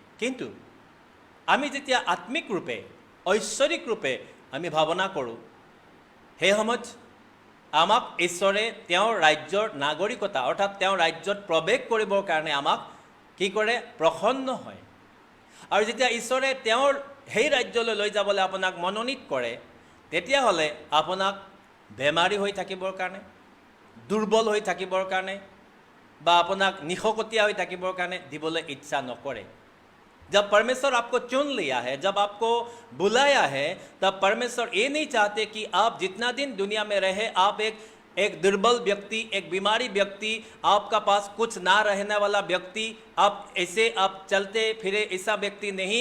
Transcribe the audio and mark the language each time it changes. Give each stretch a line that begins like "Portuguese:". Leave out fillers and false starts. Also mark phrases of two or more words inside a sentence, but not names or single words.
Assamese: কিন্তু আমি যেতিয়া আত্মিক ৰূপে, ঐশ্বৰিক ৰূপে আমি ভাৱনা কৰোঁ, সেই সময়ত আমাক ঈশ্বৰে তেওঁৰ ৰাজ্যৰ নাগৰিকতা অৰ্থাৎ তেওঁৰ ৰাজ্যত প্ৰৱেশ কৰিবৰ কাৰণে আমাক কি কৰে, প্ৰসন্ন হয়। আৰু যেতিয়া ঈশ্বৰে তেওঁৰ সেই ৰাজ্যলৈ লৈ যাবলৈ আপোনাক মনোনীত কৰে, তেতিয়াহ'লে আপোনাক বেমাৰী হৈ থাকিবৰ কাৰণে, দুৰ্বল হৈ থাকিবৰ কাৰণে বা আপোনাক নিশকতীয়া হৈ থাকিবৰ কাৰণে দিবলৈ ইচ্ছা নকৰে।
Hindi: जब परमेश्वर आपको चुन लिया है, जब आपको बुलाया है, तब परमेश्वर ये नहीं चाहते कि आप जितना दिन दुनिया में रहे आप एक दुर्बल व्यक्ति, एक बीमारी व्यक्ति, आपका पास कुछ ना रहने वाला व्यक्ति, आप ऐसे आप चलते फिरे ऐसा व्यक्ति नहीं।